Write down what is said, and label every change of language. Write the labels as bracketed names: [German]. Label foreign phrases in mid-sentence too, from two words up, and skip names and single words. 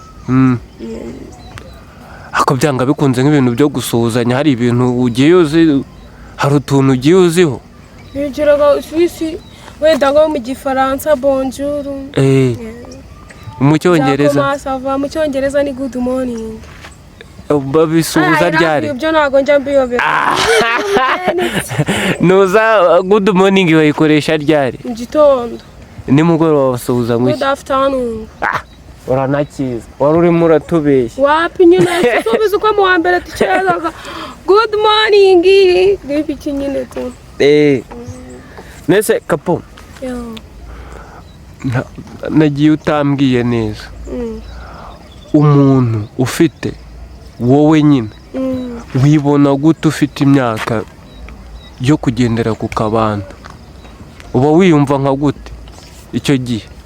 [Kinyarwanda] ako byanga bikunze nk'ibintu byo gusuhuzanya hari ibintu ugiye uzi hari utuntu ugiye uziho bigiraga Swiss wenda ngo mu gifaransa bonjour mu cyongereza mu cyongereza ni [English] good morning [Kinyarwanda] babisuhuza ryari ibyo ntago njya mbiyobera nuza [English] good morning [Kinyarwanda] bayikoresha ryari mu gitondo nimugoroba basuhuza ngo [English] good afternoon [Kinyarwanda] uranakiza wari urimo uratubeshya wapi nyine tubizi ko mu wa mbere tukirazaga [English] good morning [Kinyarwanda] n'ibiki nyine tu nese Kapo nagiye utambwiye neza umuntu ufite wowe nyine wibona gute ufite imyaka yo kugendera ku kabando uba wiyumva nka gute icyo gihe